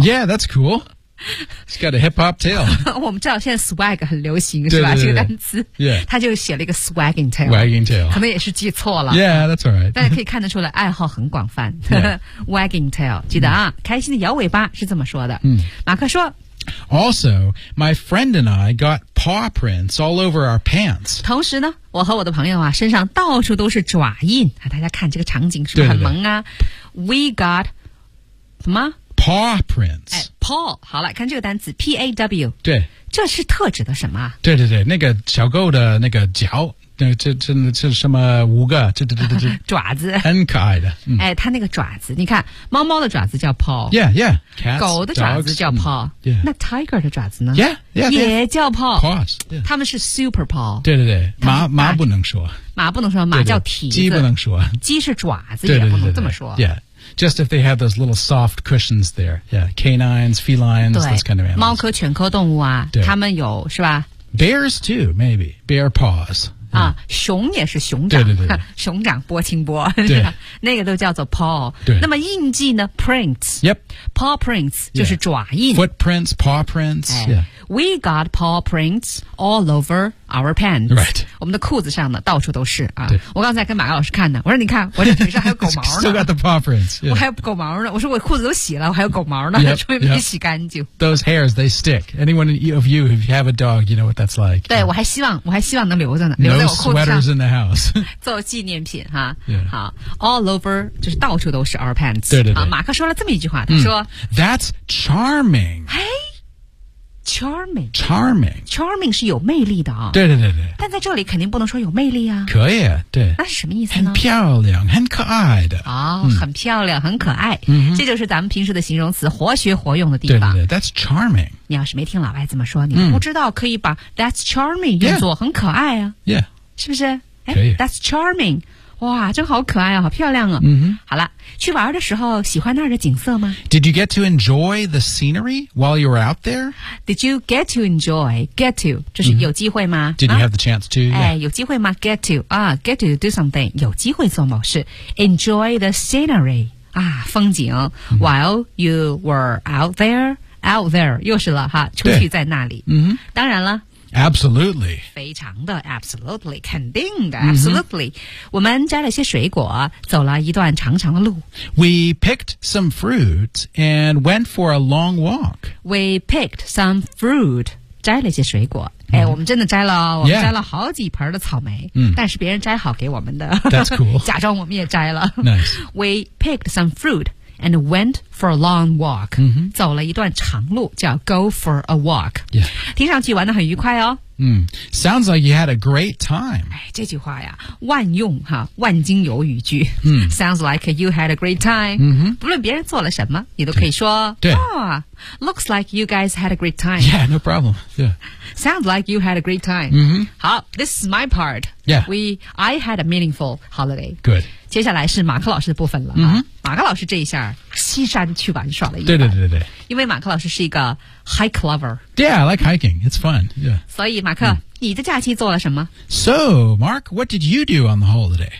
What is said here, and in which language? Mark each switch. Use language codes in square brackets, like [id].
[en] Yeah, that's cool. It's got a hip hop tail. [zh] 我们知道现在 swag 很流行，对对对对是吧？这个单词。 [en] Yeah. [zh] 他就写了一个 [en] swagging tail. Wagging tail. [zh] 可能也是记错了。 [en] Yeah, that's alright. [zh] 但可以看得出来，爱好很广泛。 [en] Yeah. wagging tail. [zh] 记得啊，开心的摇尾巴是这么说的。马克说。 [en] Also, my friend and I got paw prints all over our pants. [zh] 同时呢，我和我的朋友啊，身上到处都是爪印。大家看这个场景是不是很萌啊？对对对 [en] We got [zh] 什么 [en] paw prints？ [zh] 哎 ，paw， 好了，看这个单词 paw。对，这是特指的什么？对对对，那个小狗的那个脚。这什么五个这爪子很可爱的、哎它那个爪子你看猫猫的爪子叫 paw [en] yeah yeah cats, [zh] 狗的爪子叫 paw [en] yeah [zh] 那 tiger 的爪子呢 [en] yeah yeah [zh] 也叫 paw [en] paws、yeah. [zh] 他们是 super paw 对对对马不能说马不能说马叫蹄子对对鸡不能说鸡是爪子也不能这么说 [en] yeah just if they have those little soft cushions there yeah canines felines those kind of animals [zh] 猫科犬科动物啊他们有是吧 [en] bears too maybe bear paws [zh] 啊，熊也是熊掌，对对对熊掌波清波，对，那个都叫做 paw。对，那么印记呢 ？prints。 [en] Yep。 [zh] paw prints 就是爪印。 [en] Yeah. Footprints, paw prints.、 [zh] 哎、 [en] yeah. We got paw prints all over our pants. Right. [zh] 我们的裤子上呢，到处都是啊。对。我刚才跟马老师看呢，我说你看，我这腿上还有狗毛呢。 [en] Still got the paw prints.、Yeah. [zh] 我还有狗毛呢，我说我裤子都洗了，我还有狗毛呢，说明没洗干净。 [en] Those hairs they stick. Anyone of you if you have a dog, you know what that's like. [zh] 对，我还希望能留着呢。 [en] No sweaters in the house. [zh] 做纪念品哈、 [en] yeah. [zh] 好 ， [en] all over [zh] 就是到处都是 [en] our pants. [zh] 对对对。马克说了这么一句话，他说 [en] ，That's charming. 嘿 ，charming, charming, [zh] charming 是有魅力的啊、哦。对对对对。但在这里肯定不能说有魅力啊。可以、啊，对。那是什么意思呢？很漂亮，很可爱的。哦，很漂亮，很可爱。这就是咱们平时的形容词，活学活用的地方。对对对 [en] ，That's charming. [zh] 你要是没听老外怎么说，你不知道，可以把 [en] That's charming [zh] 用作很可爱啊。 [en] Yeah. [zh] 是不是？可以。 [en] That's charming， [zh] 哇，真好可爱啊，好漂亮啊。好了，去玩的时候喜欢那儿的景色吗 [en] ？Did you get to enjoy the scenery while you were out there？ Did you get to enjoy get to？ [zh] 这是有机会吗、 [en] Did you have the chance to？ [zh] 哎、 [en] yeah. ， [zh] 有机会吗 ？Get to 啊、 [en] get to do something， [zh] 有机会做某事。 [en] Enjoy the scenery [zh] 啊，风景。 [en] While you were out there [zh] 又是了哈，出去在那里。当然了。 [en] Absolutely. [zh] 非常的 absolutely, 肯定的 absolutely.、Mm-hmm. 我们摘了些水果走了一段长长的路。 [en] We picked some fruit and went for a long walk. We picked some fruit [zh] 摘了一些水果。哎，我们真的摘了，我们摘了好几盆的草莓。嗯、 yeah. ，但是别人摘好给我们的。 [en] That's cool. [zh] 假装我们也摘了。 [en] Nice. We picked some fruit and went for a long walk.、 Mm-hmm. [zh] 走了一段长路，叫 [en] go for a walk. Yeah. [zh] 听上去玩得很愉快哦。 [en] Sounds like you had a great time. [zh] 哎，这句话呀，万用哈，万金油语句。 [en] Sounds like you had a great time. [zh] 不论别人做了什么，你都可以说。对。 [en] Looks like you guys had a great time. Yeah, no problem. Yeah. Sounds like you had a great time. [zh] 好 [en] ，this is my part. Yeah. I had a meaningful holiday. Good. [zh] 接下来是马克老师的部分了。马克老师这一下西山去玩耍了一番。对。因为马克老师是一个 [en] hike lover. Yeah, I like hiking. It's fun. Yeah. [zh] 所以马克、你的假期做了什么 [en] ？So, Mark, what did you do on the holiday?